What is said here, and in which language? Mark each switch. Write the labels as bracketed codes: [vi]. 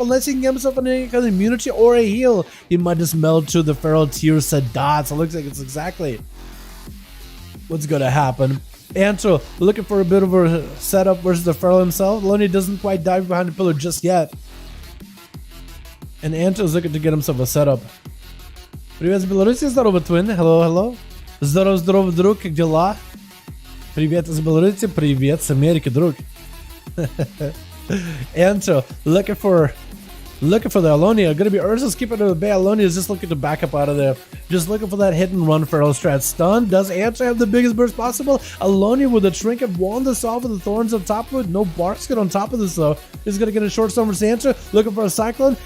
[en] Unless he can get himself an immunity or a heal, he might just meld to the feral tier said dots. It looks like it's exactly what's going to happen. Antro looking for a bit of a setup versus the feral himself. Alonia doesn't quite dive behind the pillar just yet. And Antro's looking to get himself a setup. [ru] Привет, Беларуси, здорово, Twin. [en] Hello. [ru] Здорово, друг, как дела? Привет из Беларуси, привет с Америки, друг. [en] Antro looking for the Alonia. Gonna be Ursus keeping it at bay. Alonia is just looking to back up out of there. Just looking for that hit and run feral strat. Stun. Does Antro have the biggest burst possible? Alonia with a trinket wand this off with the thorns on top of it. No bark skin on top of this though. He's gonna get a short stun versus Antro. Looking for a cyclone.